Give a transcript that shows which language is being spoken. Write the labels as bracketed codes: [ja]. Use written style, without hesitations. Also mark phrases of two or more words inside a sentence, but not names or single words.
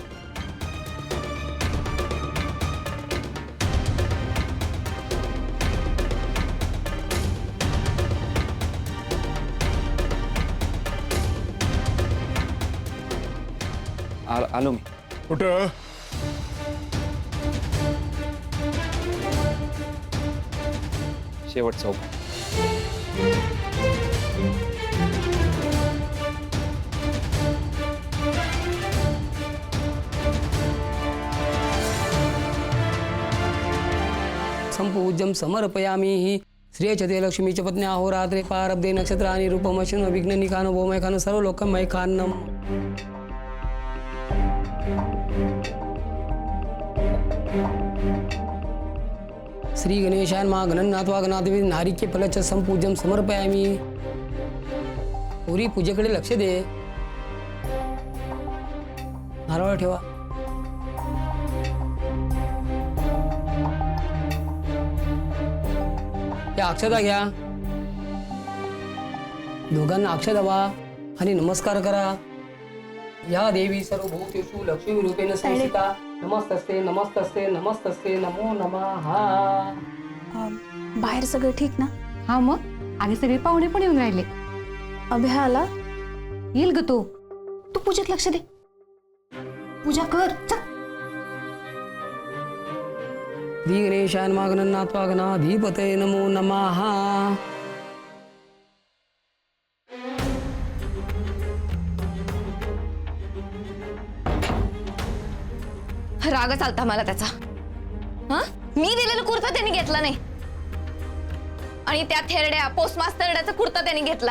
[mr] आलो मी. कुठं? शेवट चौक. [sa] संपूज्यं समर्पयामि. श्रेयचते लक्ष्मी च पत्न्या अहोरात्रे पारब्धे नक्षत्राणि रूपमश्विनो विघ्ननिकानो भौमैखानो सर्वलोकमैखान्नम्. श्री गणेशान मा गणनाथवा गणाधिपती नारिके फलच संपूज्यं समर्पयामि. [mr] पुरी पूजेकडे लक्ष दे. नारळ ठेवा. या अक्षता घ्या. दोघांना अक्षता वा आणि नमस्कार करा. [sa] या देवी सर्वभूतेषु लक्ष्मी रूपेण संस्थिता. नमस्तस्ते नमस्तस्ते नमस्तस्ते नमो नमः. [mr] बाहेर सगळं ठीक ना? हा मग आणि सगळे पाहुणे पण येऊन राहिले. अभ्या आला? येईल ग तो. तू पूजेत लक्ष दे. पूजा कर चल. [sa] श्री गणेशान मा गणनाथवा गणाधिपतये नमो नमः. [mr] राग चालता मला त्याचा. हा मी दिलेला कुर्ता त्यांनी घेतला नाही, आणि त्या थेरड्या पोस्ट मास्टरचा कुर्ता त्यांनी घेतला.